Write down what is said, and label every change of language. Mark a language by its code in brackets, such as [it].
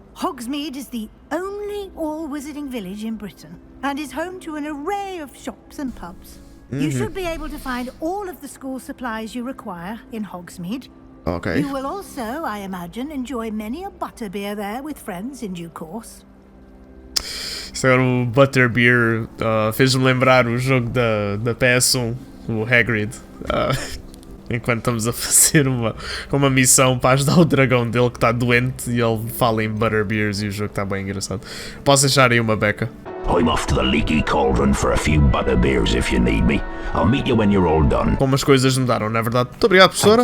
[en] Hogsmeade is the only all-wizarding village in Britain, and is home to an array of shops and pubs. You should be able to find all of the school supplies you require in Hogsmeade. Ok. You will also, I imagine, enjoy many a butterbeer there with friends in due course. [pt] Isso agora o Butterbeer fez-me lembrar o jogo da PS1, o Hagrid. Enquanto estamos a fazer uma missão para ajudar o dragão dele que está doente e ele fala em Butterbeers e o jogo está bem engraçado. Posso deixar aí uma beca? [en] I'm off to the leaky cauldron for a few butterbeers if you need me. I'll meet you when you're all done. [pt] Como as coisas mudaram, não é verdade? Muito obrigado, professora.